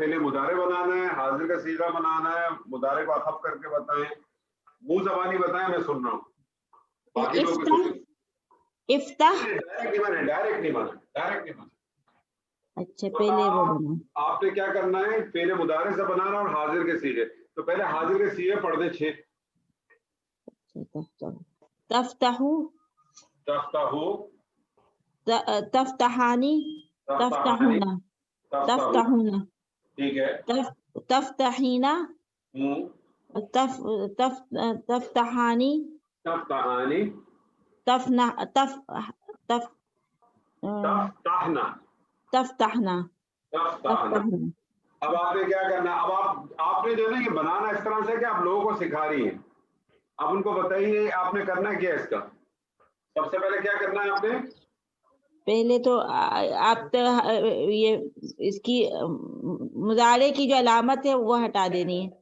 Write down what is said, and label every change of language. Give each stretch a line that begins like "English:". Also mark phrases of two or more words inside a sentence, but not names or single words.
Urdu: فعل مضارع بنانا ہے، حاضر کا صیغہ بنانا ہے، مضارع کو اخف کر کے بتائیں، منہ زبانی بتائیں، میں سن رہا ہوں، باقی لوگ بھی سنیں۔
Arabic: افتح،
Urdu: ڈائریکٹ نہیں بنا۔ اچھا پہلے وہ بنا، آپ نے کیا کرنا ہے؟ فعل مضارع سے بنانا اور حاضر کے صیغے، تو پہلے حاضر کے سیغے پڑھ دیں 6.
Arabic: تفتحو تفتحو تفتحانی تفتحونا تفتحونا
Urdu: ٹھیک ہے.
Arabic: تفتحینا تفتحانی تفتحانی تفتحنا تفتحنا تفتحنا.
Urdu: اب آپ نے کیا کرنا، اب آپ نے جو ہے نا یہ بنانا اس طرح سے کہ آپ لوگوں کو سکھا رہی ہیں. اب ان کو بتائیے آپ نے کرنا کیا اس کا. سب سے پہلے کیا کرنا ہے آپ نے؟ پہلے تو آپ یہ اس کی مضارع کی جو علامت ہے وہ ہٹا دینی ہے.